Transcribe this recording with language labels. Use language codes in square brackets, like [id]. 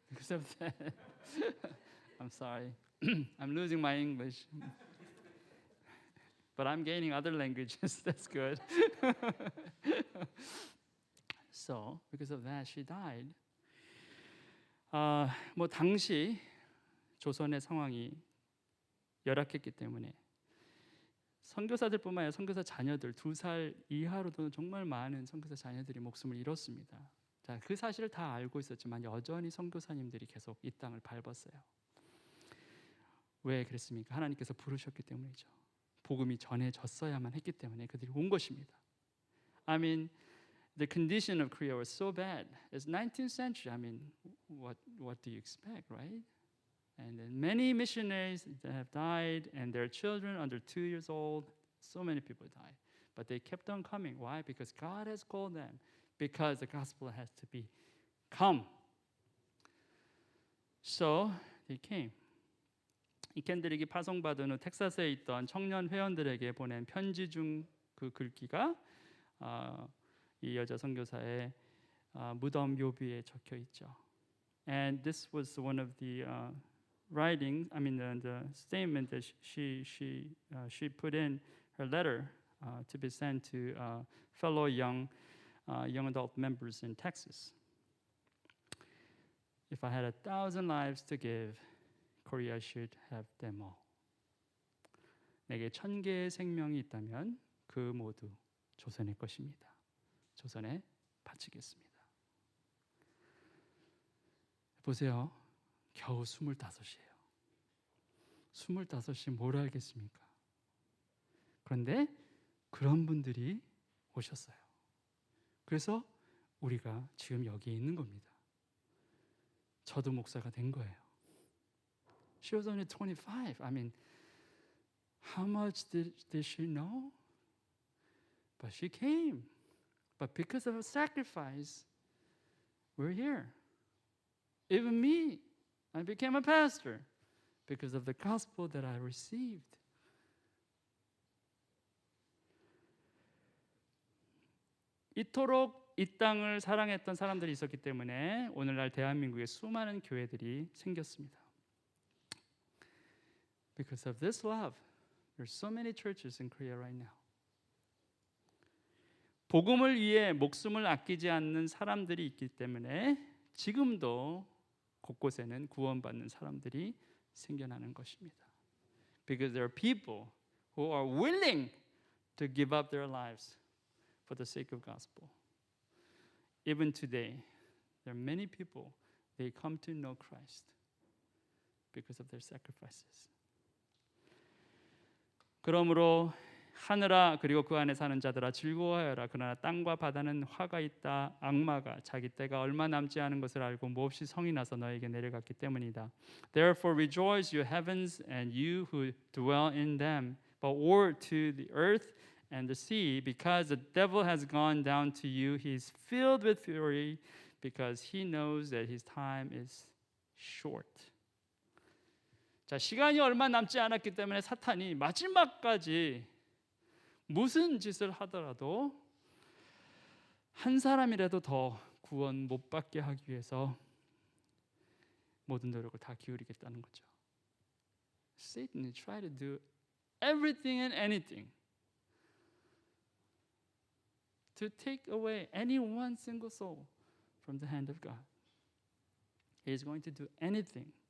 [en] Because of that, I'm sorry. I'm losing my English. But I'm gaining other languages. That's good. So, because of that, she died. [ko] 뭐 당시 조선의 상황이 열악했기 때문에 선교사들뿐만 아니라 선교사 자녀들 2살 이하로도 정말 많은 선교사 자녀들이 목숨을 잃었습니다. 자, 그 사실을 다 알고 있었지만 여전히 선교사님들이 계속 이 땅을 밟았어요. 왜 그랬습니까? 하나님께서 부르셨기 때문이죠. 복음이 전해졌어야만 했기 때문에 그들이 온 것입니다. [en] I mean, the condition of Korea was so bad. It's 19th century. I mean, what do you expect, right? And then many missionaries that have died, and their children under 2 years old. So many people died, but they kept on coming. Why? Because God has called them. Because the gospel has to be come. So they came. [ko] 이 캔드릭이 파송받은 후 텍사스에 있던 청년 회원들에게 보낸 편지 중 그 글귀가 이 여자 선교사의 무덤 묘비에 적혀 있죠. [en] And this was one of the writings. I mean, the statement that she put in her letter to be sent to fellow young adult members in Texas. If I had 1,000 lives to give, Korea should have them all. [ko] 내게 1,000개의 생명이 있다면 그 모두 조선의 것입니다. 조선에 바치겠습니다. 보세요. 겨우 25이에요. 25이 뭘 알겠습니까? 그런데 그런 분들이 오셨어요. 그래서 우리가 지금 여기에 있는 겁니다. 저도 목사가 된 거예요. [en] She was only 25. I mean, how much did she know? But she came. But because of her sacrifice, we're here. Even me, I became a pastor because of the gospel that I received. [ko] 이토록 이 땅을 사랑했던 사람들이 있었기 때문에 오늘날 대한민국에 수많은 교회들이 생겼습니다. [en] Because of this love, there's so many churches in Korea right now. [ko] 복음을 위해 목숨을 아끼지 않는 사람들이 있기 때문에 지금도 곳곳에는 구원받는 사람들이 생겨나는 것입니다. [en] Because there are people who are willing to give up their lives for the sake of gospel. Even today, there are many people, they come to know Christ because of their sacrifices. [ko] 그러므로 하늘아 그리고 그 안에 사는 자들아 즐거워하여라. 그러나 땅과 바다는 화가 있다. 악마가 자기 때가 얼마 남지 않은 것을 알고 몹시 성이 나서 너에게 내려갔기 때문이다. [en] Therefore rejoice, you heavens, and you who dwell in them. But woe to the earth and the sea, because the devil has gone down to you. He is filled with fury, because he knows that his time is short. [ko] 자, 시간이 얼마 남지 않았기 때문에 사탄이 마지막까지 무슨 짓을 하더라도 한 사람이라도 더 구원 못 받게 하기 위해서 모든 노력을 다 기울이겠다는 거죠. [en] Satan is trying to do everything and anything to take away any one single soul from the hand of God. He is going to do anything.